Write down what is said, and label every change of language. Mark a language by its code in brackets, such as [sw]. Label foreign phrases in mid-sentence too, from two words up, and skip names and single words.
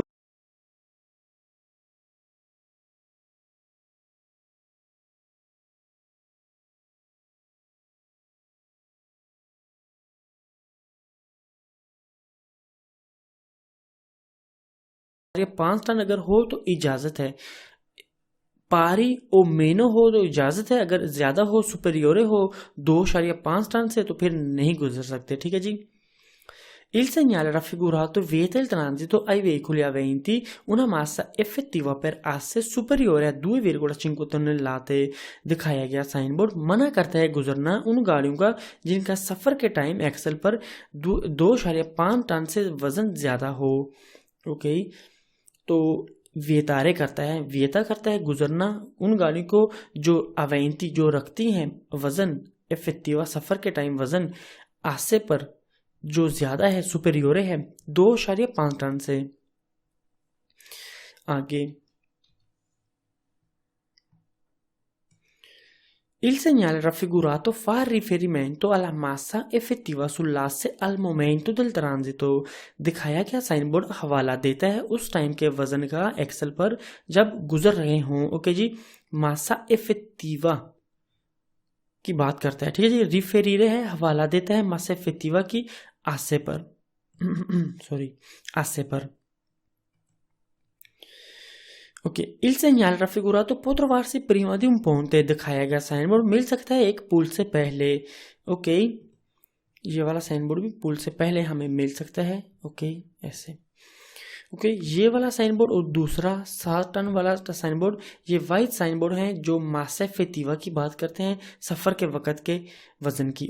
[hi] 2.5 टन अगर हो तो इजाजत है, [it] pari o meno [hi] हो तो इजाजत है, अगर ज्यादा हो सुपेरियोरे हो 2.5 टन से तो फिर नहीं गुजर सकते। ठीक है जी, [it] il segnale raffigurato vieta il transito ai veicoli aventi una massa effettiva per asse superiore a 2,5 tonnellate। [hi] दिखाया गया साइन बोर्ड मना करता है गुजरना उन गाड़ियों का जिनका सफर के टाइम एक्सल पर 2.5 टन से वजन ज्यादा हो। ओके, तो व्यता करता है गुजरना उन गाड़ियों को जो अवेंती, जो रखती हैं वजन इफेक्टिवा सफर के टाइम वजन आसे पर जो ज्यादा है, सुपेरियोरे है 2.5 टन से। [it] आगे Il segnale raffigurato fa riferimento alla massa effettiva sull'asse al momento del transito। [hi] दिखाया गया साइन बोर्ड हवाला देता है उस टाइम के वजन का एक्सल पर जब गुजर रहे हों। ओके जी, [it] massa effettiva [hi] की बात करता है, ठीक है जी। रिफेरिरे है, हवाला देता है [it] massa effettiva [hi] की आसे पर सॉरी आसे पर। ओके, [it] il segnale raffigurato può trovarsi prima di un ponte। [hi] दिखाया गया साइन बोर्ड मिल सकता है एक पुल से पहले। ओके, ये वाला साइन बोर्ड भी पुल से पहले हमें मिल सकता है। ओके, ऐसे। ओके, ये वाला साइन बोर्ड और दूसरा 7 टन वाला साइन बोर्ड, ये वाइट साइन बोर्ड है जो [it] massa effettiva [hi] की बात करते हैं, सफर के वक्त के वजन की।